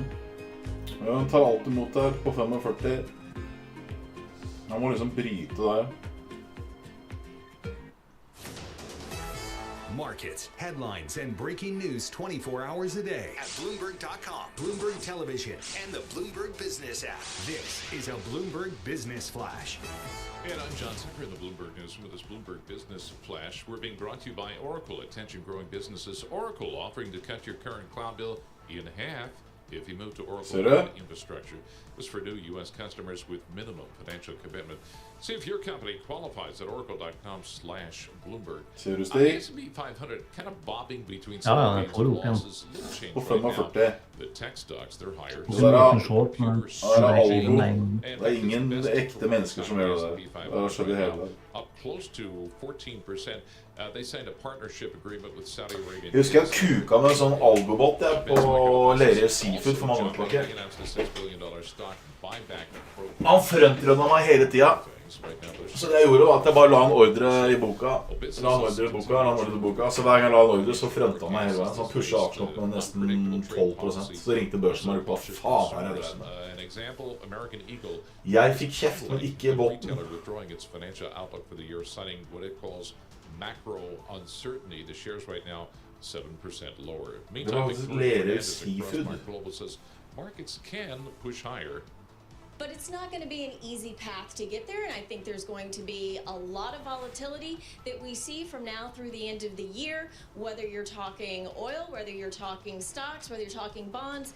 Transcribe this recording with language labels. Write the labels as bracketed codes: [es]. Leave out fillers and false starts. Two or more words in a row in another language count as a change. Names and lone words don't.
[no] Ja, han tar alt imot der på 45. Han må liksom bryte der. [en] Markets, headlines, and breaking news 24 hours a day at Bloomberg.com, Bloomberg Television, and the Bloomberg Business app. This is a Bloomberg Business Flash. And I'm John Tucker in the Bloomberg Newsroom with this Bloomberg Business Flash. We're being brought to you by Oracle. Attention growing businesses. Oracle offering to cut your current cloud bill in half if you move to Oracle Cloud Infrastructure. This is for new U.S. customers with minimum financial commitment. See if your company qualifies at oracle.com/Bloomberg. S&P 500 kind of bobbing between some gains and losses. Little change right now. The tech stocks, they're higher. [no] Det ingen ekte mennesker som gjør det der. Det skjønner jeg hele. [en] Up close to 14%. They signed a partnership agreement with Saudi Arabia. [no] Jeg husker jeg kuka med en sånn algobot på Lerøy Seafood for mange år tilbake. Han frontrunna meg hele tida. Så det jeg gjorde var at jeg bare la en ordre i boka. Så hver gang jeg la en ordre, så fronta han meg hele veien. Så han pushet aksjen opp med nesten 12%. Så ringte børsen meg på faen her jeg drev med. Jeg fikk kjeft, men ikke båten. [en] Macro uncertainty. The shares right now 7% lower. [no] Det var Lerøy Seafood. [en] Global says markets can push higher. But it's not going to be an easy path to get there, and I think there's going to be a lot of volatility that we see from now through the end of the year, whether you're talking oil, whether you're talking stocks, whether you're talking bonds.